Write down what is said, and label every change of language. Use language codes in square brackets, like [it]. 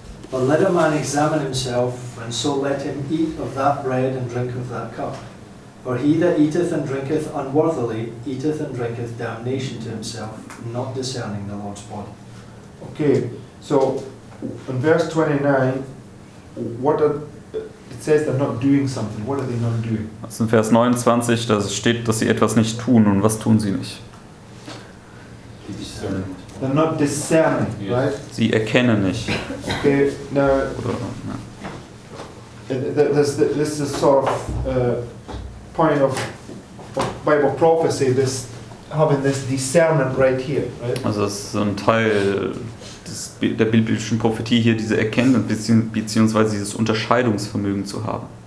[en] But let a man examine himself, and so let him eat of that bread and drink of that cup. For he that eateth and drinketh unworthily eateth and drinketh damnation to himself, not discerning the Lord's body. Okay, so in verse 29, it says they're not doing something. What are they not doing? [de] Also in Vers 29, da steht, dass sie etwas nicht tun. Und was tun sie nicht? [en] They're not discerning, right? [de] Sie erkennen nicht. [en] Okay, now [de] Oder, ja. [en] this is sort of point of Bible prophecy, this having this discernment right here, right? [de] Also das ist so ein Teil der biblischen Prophetie hier, diese Erkenntnis beziehungsweise dieses Unterscheidungsvermögen zu haben.